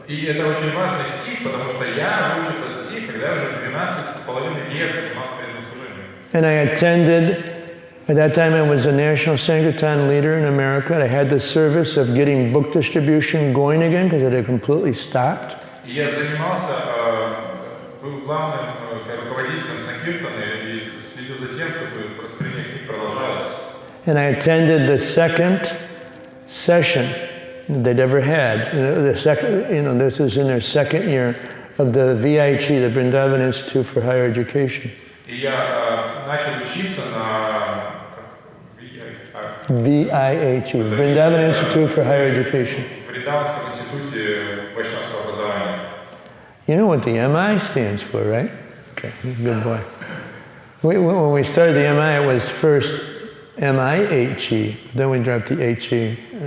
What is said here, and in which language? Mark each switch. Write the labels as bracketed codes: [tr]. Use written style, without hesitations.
[ru] И это очень важный стих, потому что я выучил этот стих, когда уже 12,5 лет занимался преданным служением. [en] And I attended. At that time, I was a National Sankirtan leader in America. I had the service of getting book distribution going again because it had completely stopped. [ru] Я занимался, был главным руководителем Санкиртана и следил за тем, чтобы распространение книг продолжалось. [en] And I attended the second session they'd ever had. The second, this was in their second year of the VIH, the Vrindavan Institute for Higher Education. [ru] И я начал учиться на [en] VIH, Vrindavan Institute for Higher Education. [ru] Вриндаванском институте вайшнавского образования. [en] You know what the MI stands for, right? Okay, good boy. When we started the MI, it was first MIHE, then we dropped the HE.